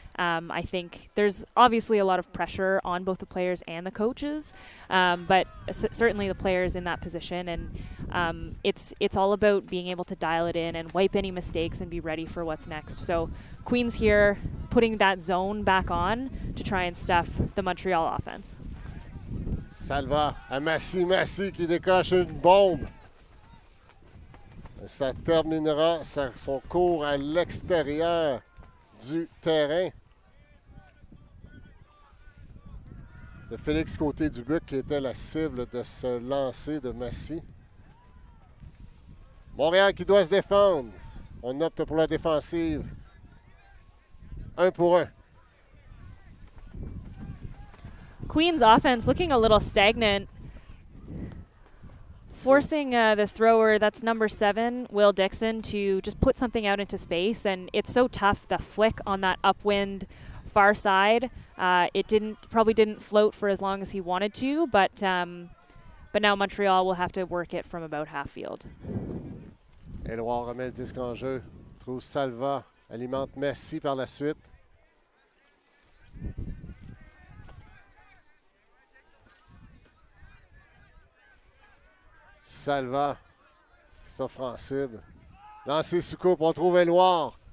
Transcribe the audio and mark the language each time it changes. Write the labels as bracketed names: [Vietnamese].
[English] I think there's obviously a lot of pressure on both the players and the coaches, but certainly the players in that position. And it's all about being able to dial it in and wipe any mistakes and be ready for what's next. So Queens here putting that zone back on to try and stuff the Montreal offense. [French] Salva à Massy. Massy qui décoche une bombe. Ça terminera son cours à l'extérieur du terrain. C'est Félix Côté-Dubuc qui était la cible de ce lancer de Massy. Montréal qui doit se défendre. On opte pour la défensive. 1 pour 1. [English] Queens offense looking a little stagnant. Forcing the thrower, that's number 7, Will Dixon, to just put something out into space. And it's so tough, the flick on that upwind far side. It probably didn't float for as long as he wanted to, but now Montreal will have to work it from about half field. [French] Édouard remet le disque en jeu. Trouve Salva. Alimente Massy par la suite. Salva, offensive. Lancé sous coupe, on trouve Édouard.